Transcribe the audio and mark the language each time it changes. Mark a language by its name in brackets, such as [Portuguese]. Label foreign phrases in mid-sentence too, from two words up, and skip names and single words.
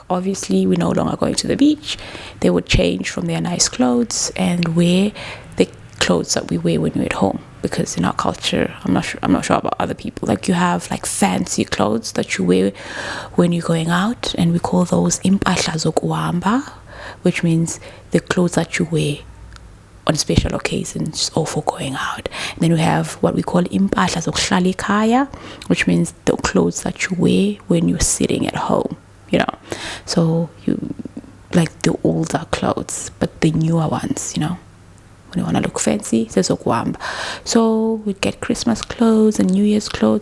[English] Obviously, we're no longer going to the beach. They would change from their nice clothes and wear the clothes that we wear when we're at home. Because in our culture, I'm not sure about other people. Like, you have like fancy clothes that you wear when you're going out, and we call those [Zulu] impahla zokuhamba, [English] which means the clothes that you wear on special occasions or for going out. And then we have what we call [Zulu] impahla zokuhlala ekhaya, [English] which means the clothes that you wear when you're sitting at home, so you like the older clothes, but the newer ones, when you want to look fancy, so we'd get Christmas clothes and New Year's clothes.